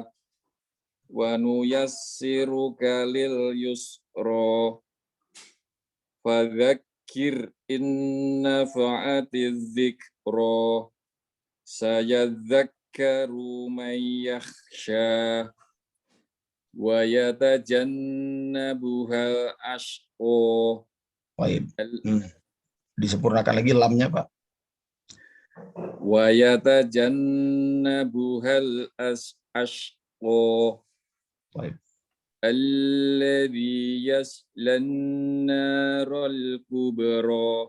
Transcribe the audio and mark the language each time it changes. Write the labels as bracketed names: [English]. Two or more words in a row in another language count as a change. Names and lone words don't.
[Arabic] ونيسرك لليسرى. فذكر إن نفعت الذكرى. سيذكر من يخشى. ويتجنبها الأشقى. [Indonesian] Baik. Disempurnakan lagi lamnya, Pak. [Arabic] ويتجنبها الأشقى. [Indonesian] Baik. [Arabic] الذي يصلى النار الكبرى.